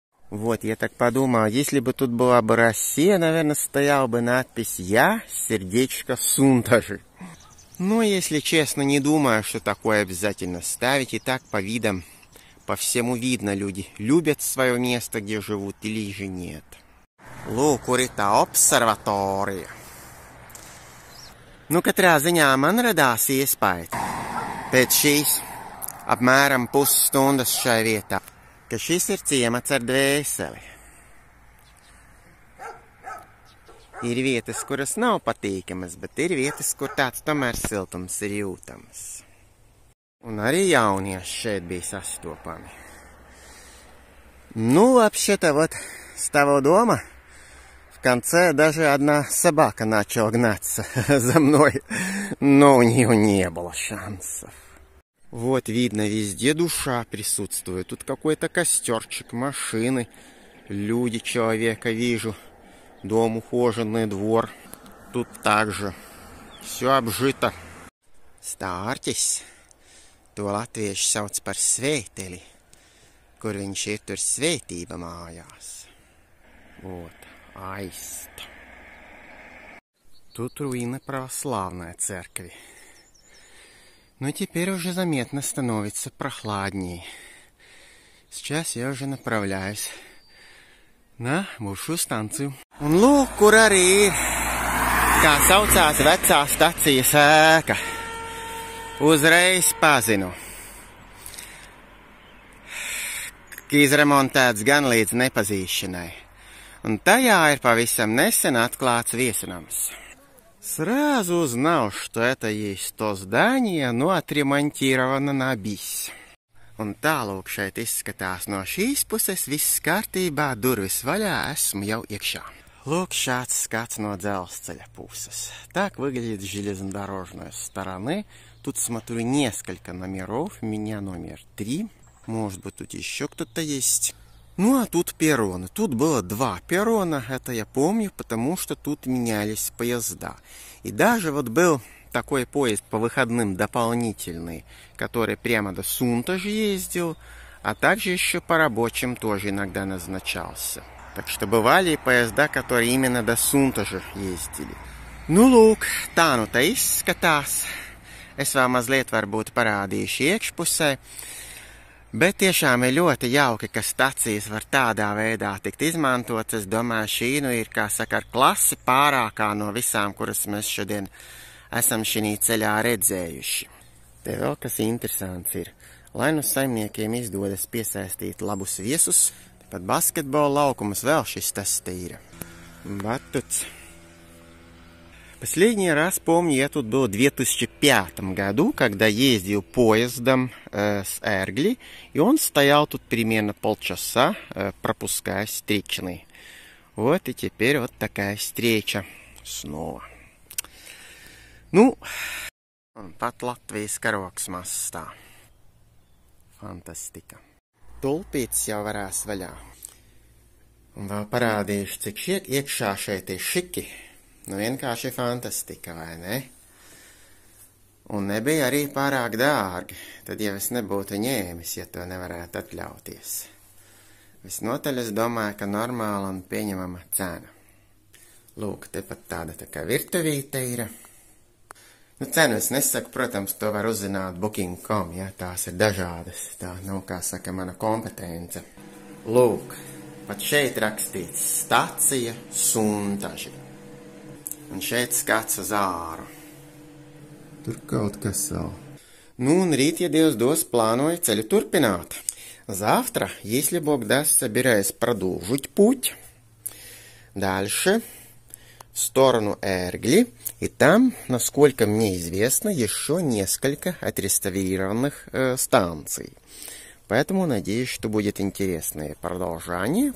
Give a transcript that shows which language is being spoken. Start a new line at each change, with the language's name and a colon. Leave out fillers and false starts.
Russian: Вот, я так подумал, если бы тут была бы Россия, наверное, стояла бы надпись «Я, сердечко, Сунтажи». Но, если честно, не думаю, что такое обязательно ставить. И так по видам, по всему видно, люди любят свое место, где живут, или же нет. Lūk, обсерватория.
Latvian: Nu, katrā ziņā man radās iespēja pēc šīs apmēram pusstundas šai vietā, ka šis ir ciemats ar dvēseli. Ir vietas, kuras nav patīkamas, bet ir vietas, kur tāds tomēr siltums ir jūtams. Un arī jaunieši šeit bija sastopami.
Russian: Ну, вообще-то вот с того дома в конце даже одна собака начала гнаться за мной, но у нее не было шансов. Вот видно, везде душа присутствует. Тут какой-то костерчик, машины, люди, человека вижу. Дом ухоженный, двор. Тут также все обжито.
Latvian: Stārķis. To latvieši sauc par svēteli, kur viņš ir tur svētība mājās.
Russian: Вот, аист. Тут руины православной церкви. Но теперь уже заметно становится прохладнее. Сейчас я уже направляюсь на бывшую станцию.
Latvian: Un lūk, kur arī ir, kā saucās vecā stacijas ēka. Uzreiz pazinu. Izremontēts gan līdz nepazīšanai. Un tajā ir pavisam nesen atklāts viesunams.
Russian: Сразу узнал, что это есть то здание, но отремонтировано на bis.
Latvian: Un tālūk šeit izskatās no šīs puses viss kārtībā, durvis vaļā, esmu jau iekšā. Лук шац скац на дzelzceļa пусес.
Russian: Так выглядит с железнодорожной стороны. Тут смотрю несколько номеров. У меня номер 3. Может быть, тут еще кто-то есть. Ну, а тут перроны. Тут было 2 перрона. Это я помню, потому что тут менялись поезда. И даже вот был такой поезд по выходным дополнительный, который прямо до Сунтажи ездил, а также еще по рабочим тоже иногда назначался. Так что бывали и поезда, которые именно до Сунтажа ездили.
Latvian: Nu, lūk, tā nu te izskatās. Es vēl mazliet varbūt parādīšu iekšpusē. Bet tiešām ir ļoti jauki, ka stacijas var tādā veidā tikt izmantotas. Es domāju, šī nu ir, kā saka, ar klasi pārākā no visām, kuras mēs šodien esam šī ceļā redzējuši. Te vēl kas interesants ir. Lai nu saimniekiem izdodas piesaistīt labus viesus, pat basketbola laukumus vēl шis tas-то.
Russian: Батут. Последний раз, помню, я тут был в 2005 году, когда ездил поездом с Ērgļi, и он стоял тут примерно полчаса, пропуская встречные. Вот и теперь вот такая встреча снова.
Latvian: Nu, un pat Latvijas karogs mastā. Fantastika. Tulpītes jau varās vaļā. Un vēl parādīšu, cik iekšā šeit ir šiki. Nu vienkārši fantastika, vai ne? Un nebija arī pārāk dārgi. Tad jau es nebūtu ņēmis, ja to nevarētu atļauties. Visnotaļ es domāju, ka normāla un pieņemama cena. Lūk, tepat tāda tā kā virtuvīte ir. Nu, cenu es nesaku, protams, to var uzzināt booking.com, ja, tās ir dažādas, tā nav, kā saka, mana kompetence. Lūk, pat šeit rakstīts stacija Suntaži. Un šeit skats uz āru. Tur kaut kas vēl. Ну, un rīt, ja Dievs dos, планую ceļu turpināt.
Russian: Завтра, если Бог даст, собираюсь продолжить путь. Дальше. В сторону Эргли, и там, насколько мне известно, еще несколько отреставрированных станций. Поэтому надеюсь, что будет интересное продолжение.